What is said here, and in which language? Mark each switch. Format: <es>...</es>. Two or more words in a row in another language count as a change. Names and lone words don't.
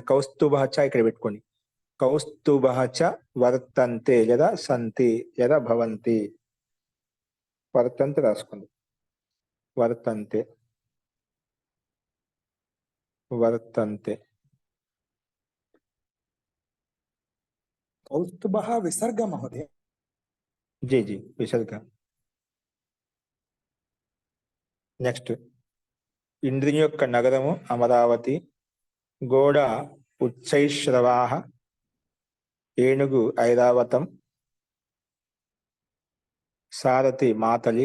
<sa>कौस्तुभः च</sa> <te>ఇక్కడ పెట్టుకోండి.</te> <sa>कौस्तुभः च वर्तंते यदा संति यदा भवंति. వర్తంతే రాసుకోండి. वर्तंते वर्तंते. कौस्तुभः विसर्ग महोदय.</sa> <hi>जी जी विसर्ग.</hi> <te>నెక్స్ట్ ఇంద్రుని యొక్క నగరము అమరావతి. గోడ ఉచ్చైశ్రవాహ ఏనుగు ఐరావతం. సారథి మాతలి.</te>